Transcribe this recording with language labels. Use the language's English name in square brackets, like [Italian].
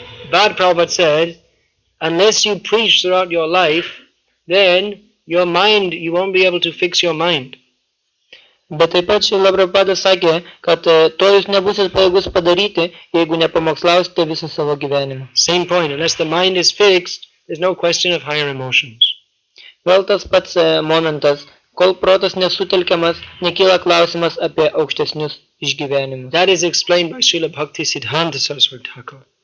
[English] But Prabhupada said, unless you preach throughout your life, then your mind, you won't be able to fix your mind. [Lithuanian] Bet taip pat Šrila Prabhupadas sakė, kad to jūs nebusit pajėgus padaryti, jeigu nepamokslausite visą savo gyvenimą. [English] Same point, unless the mind is fixed, there's no question of higher emotions. [Lithuanian] Vėl tas pats momentas, kol protas nesutelkiamas, nekyla klausimas apie aukštesnius išgyvenimus. [English] That is explained by Srila Bhakti Siddhanta Saraswati Thakur.